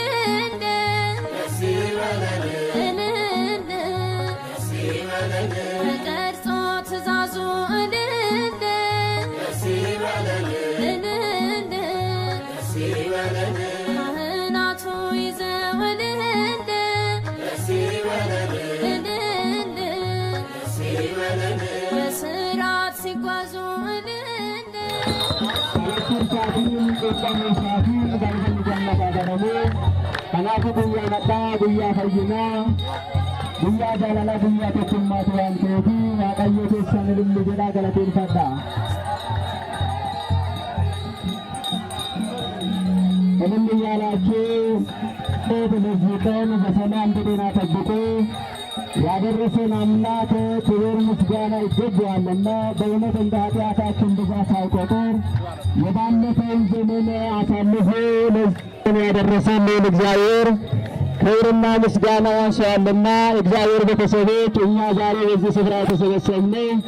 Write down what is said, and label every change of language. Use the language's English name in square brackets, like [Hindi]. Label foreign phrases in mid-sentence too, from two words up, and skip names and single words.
[Amharic] ተቀርጾ ትእዛዙ ካህናቱ ይዘው በሥርዓት ሲጓዙ [Oromo] kanaafuu guyyaa nadhaa guyyaa fayyinaa guyyaa jaalalaa guyyaa tokkummaatu waan ta'eef waaqayyo keessan ililli jedhaa galateeffadha. [Amharic] ililli yaalaችሁ በመዝቀን በሰላም በጤና ጠብቆ ያደረሰን አምላክ ክብር ምስጋና ይገባዋልና በእውነት እንደ ኃጢአታችን ብዛት ሳይቆጥር የባለፈውን ዘመን አሳልፎ ለዚህ ያደረሰን እግዚአብሔር ክብርና ምስጋና ያንሰዋልና እግዚአብሔር ቤተሰቦች እኛ ዛሬ በዚህ ስፍራ የተሰበሰብነው